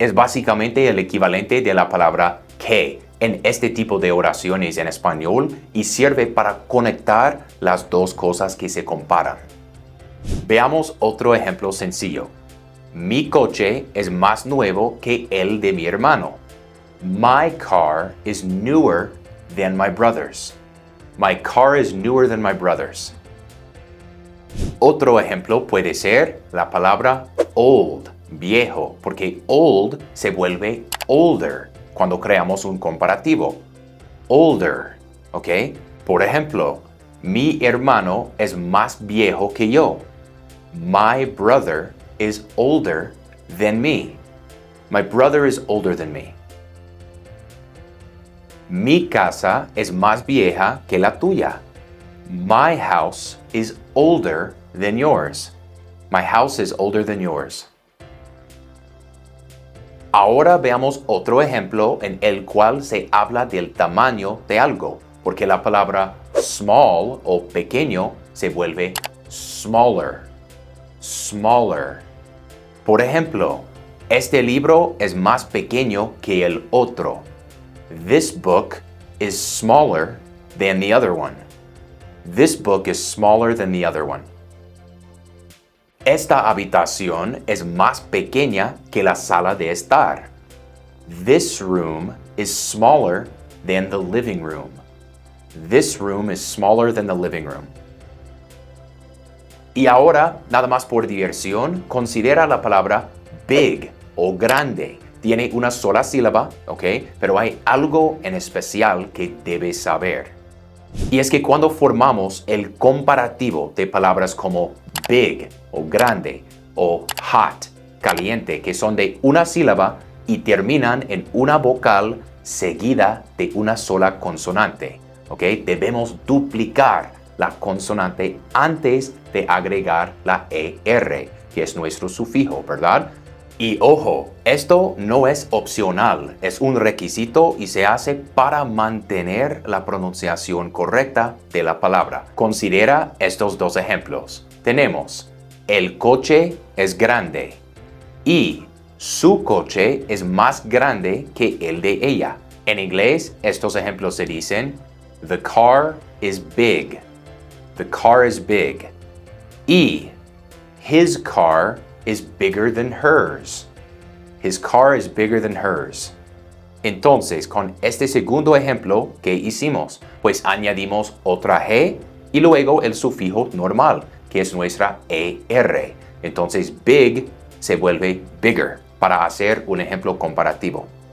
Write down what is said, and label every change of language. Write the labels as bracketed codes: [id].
[es] Es básicamente el equivalente de la palabra que en este tipo de oraciones en español y sirve para conectar las dos cosas que se comparan. Veamos otro ejemplo sencillo. Mi coche es más nuevo que el de mi hermano. [en] My car is newer than my brother's. My car is newer than my brother's. [es] Otro ejemplo puede ser la palabra old, viejo, porque old se vuelve older cuando creamos un comparativo. Older, ¿ok? Por ejemplo, mi hermano es más viejo que yo. [en] My brother is older than me. My brother is older than me. [es] Mi casa es más vieja que la tuya. [en] My house is older than yours. My house is older than yours. [es] Ahora veamos otro ejemplo en el cual se habla del tamaño de algo, porque la palabra small o pequeño se vuelve smaller. Smaller. Por ejemplo, este libro es más pequeño que el otro. [en] This book is smaller than the other one. This book is smaller than the other one. [es] Esta habitación es más pequeña que la sala de estar. [en] This room is smaller than the living room. This room is smaller than the living room. [es] Y ahora, nada más por diversión, considera la palabra big o grande. Tiene una sola sílaba, ¿ok? Pero hay algo en especial que debes saber. Y es que cuando formamos el comparativo de palabras como big o grande o hot, caliente, que son de una sílaba y terminan en una vocal seguida de una sola consonante, ¿ok? Debemos duplicar la consonante antes de agregar la ER, que es nuestro sufijo, ¿verdad? Y ojo, esto no es opcional, es un requisito y se hace para mantener la pronunciación correcta de la palabra. Considera estos dos ejemplos. Tenemos, el coche es grande y su coche es más grande que el de ella. En inglés, estos ejemplos se dicen, [en] the car is big. The car is big. Y his car is bigger than hers. His car is bigger than hers. [es] Entonces, con este segundo ejemplo, ¿qué hicimos? Pues añadimos otra G y luego el sufijo normal, que es nuestra ER. Entonces, big se vuelve bigger, para hacer un ejemplo comparativo.